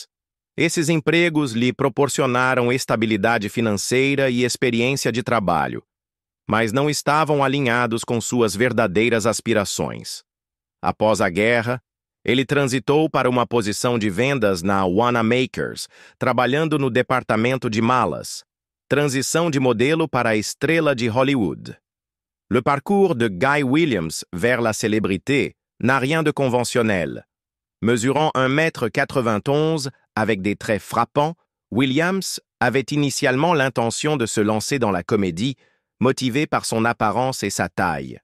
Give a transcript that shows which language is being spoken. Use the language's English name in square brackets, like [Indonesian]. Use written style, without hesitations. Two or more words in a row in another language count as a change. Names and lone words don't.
[Portuguese] Esses empregos lhe proporcionaram estabilidade financeira e experiência de trabalho, mas não estavam alinhados com suas verdadeiras aspirações. Após a guerra, ele transitou para uma posição de vendas na Wanamaker's, trabalhando no departamento de malas, transição de modelo para a estrela de Hollywood. [French] Le parcours de Guy Williams vers la célébrité n'a rien de conventionnel. Mesurant 1,91 m avec des traits frappants, Williams avait initialement l'intention de se lancer dans la comédie, motivé par son apparence et sa taille.